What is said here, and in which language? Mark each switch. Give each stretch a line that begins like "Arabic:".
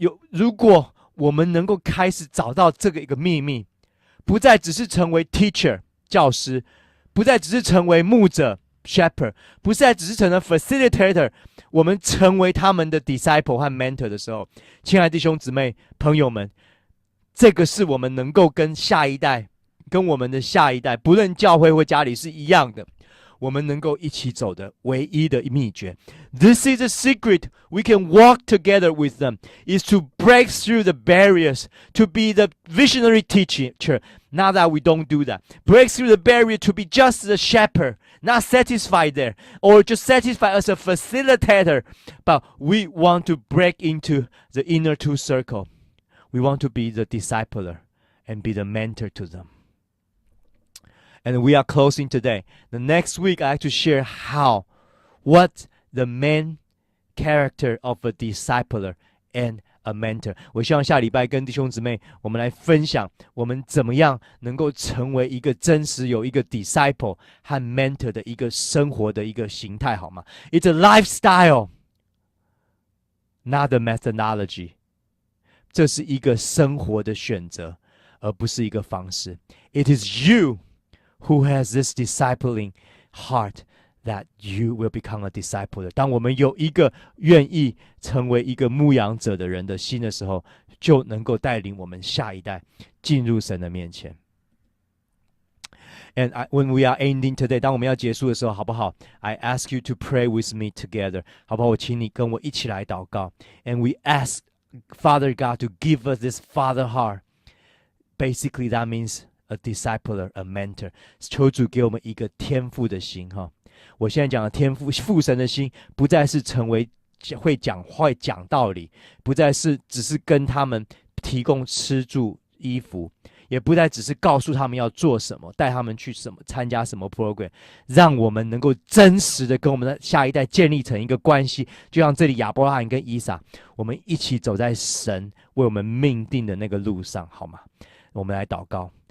Chinese: 如果我们能够开始找到这个一个秘密，不再只是成为 teacher 教师，不再只是成为牧者 shepherd， 不再只是成为 facilitator， 我们成为他们的 disciple 和 mentor 的时候，亲爱的弟兄姊妹朋友们，这个是我们能够跟下一代，跟我们的下一代，不论教会或家里是一样的，我们能够一起走的唯一的秘诀。
English: This is a secret we can walk together with them, is to break through the barriers, to be the visionary teacher. Not that we don't do that. Break through the barrier to be just the shepherd, not satisfied there, or just satisfied as a facilitator, but we want to break into the inner two circle. We want to be the discipler and be the mentor to them.And we are closing today. The next week, I have to share what the main character of a discipler and a mentor.
Chinese: 我希望下礼拜跟弟兄姊妹，我们来分享我们怎么样能够成为一个真实有一个 disciple 和 mentor 的一个生活的一个形态，好吗？
English: It's a lifestyle, not a methodology.
Chinese: 这是一个生活的选择，而不是一个方式。
English: It is you.Who has this discipling heart that you will become a discipler?
Chinese: 当我们有一个愿意成为一个牧养者的人的心的时候，就能够带领我们下一代进入神的面前。
English: And when we are ending today,
Chinese: 当我们要结束的时候，好不好？
English: I ask you to pray with me together.
Chinese: 好不好？我请你跟我一起来祷告。
English: And we ask Father God to give us this father heart. Basically, that means...A discipler, a mentor.
Chinese: 求主给我们一个天父的心哈。我现在讲的天父父神的心，不再是成为会讲道理，不再是只是跟他们提供吃住衣服，也不再只是告诉他们要做什么，带他们去什么参加什么 program， 让我们能够真实的跟我们的下一代建立成一个关系，就像这里亚伯拉罕跟以撒，我们一起走在神为我们命定的那个路上，好吗？我们来祷告。